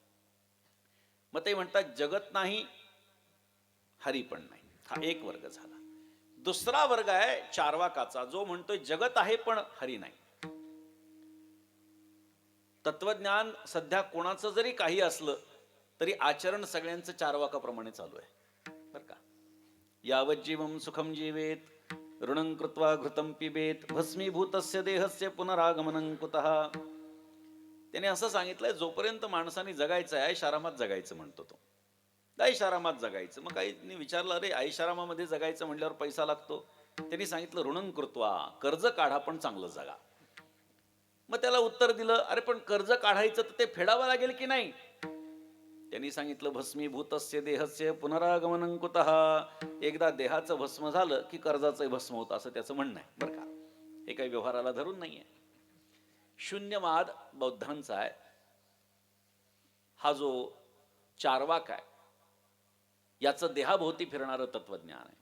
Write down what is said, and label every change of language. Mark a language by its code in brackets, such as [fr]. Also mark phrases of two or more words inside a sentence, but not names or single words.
[mr] मग ते म्हणतात जगत नाही, हरी पण नाही. हा एक वर्ग झाला. दुसरा वर्ग आहे चार्वाकाचा, जो म्हणतोय जगत आहे पण हरी नाही. तत्वज्ञान सध्या कोणाचं जरी काही असलं तरी आचरण सगळ्यांचं चार्वाकाप्रमाणे चालू आहे बरं का. [sa] यावत जीवम सुखम जीवेत, ऋणं कृत्वा घृतं पिबेत, भस्मीभूतस्य देहस्य पुनरागमनं कुतः. [mr] त्याने असं सांगितलंय, जोपर्यंत माणसाने जगायचं आहे ऐशारामात जगायचं म्हणतो तो. ऐशारामात जगायचं. मग काही विचारलं, अरे ऐशारामामध्ये जगायचं म्हणल्यावर पैसा लागतो. त्यांनी सांगितलं [sa] ऋणं कृत्वा, [mr] कर्ज काढा पण चांगलं जगा. मग त्याला उत्तर दिलं, अरे पण कर्ज काढायचं तर ते फेडावं लागेल की नाही? त्यांनी सांगितलं [sa] भस्मीभूतस्य देहस्य पुनरागमनं कुतः. [mr] एकदा देहाचं भस्म झालं की कर्जाचं भस्म होतं, असं त्याचं म्हणणं आहे बरं का. हे काही व्यवहाराला धरून नाहीये. शून्यवाद बौद्धांचा आहे. हा जो चार्वाक आहे याचं देहाभोवती फिरणारं तत्वज्ञान आहे.